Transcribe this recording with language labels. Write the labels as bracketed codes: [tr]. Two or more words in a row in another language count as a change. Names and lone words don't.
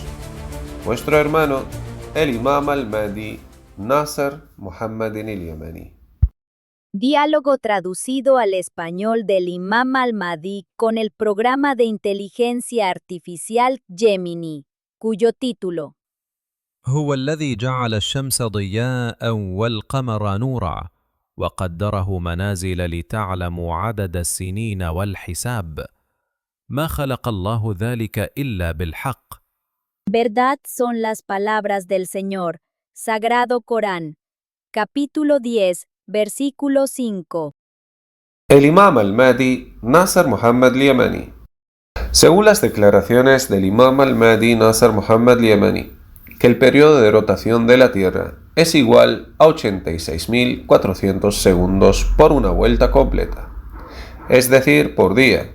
[es] Vuestro hermano, el Imam al-Mahdi Nasser Muhammad al-Yamani. Diálogo traducido al español del Imam al-Mahdi con el programa de inteligencia artificial Gemini, cuyo título: [ar] هو الذي جعل الشمس ضياء والقمر نورا وقدره منازل لتعلموا عدد السنين والحساب ما خلق الله ذلك إلا بالحق. [es] Verdad son las palabras del Señor. Sagrado Corán. Capítulo 10, versículo 5. El Imam al-Mahdi Nasser Muhammad al-Yamani. Según las declaraciones del Imam al-Mahdi Nasser Muhammad al-Yamani, que el periodo de rotación de la Tierra es igual a 86.400 segundos por una vuelta completa, es decir, por día.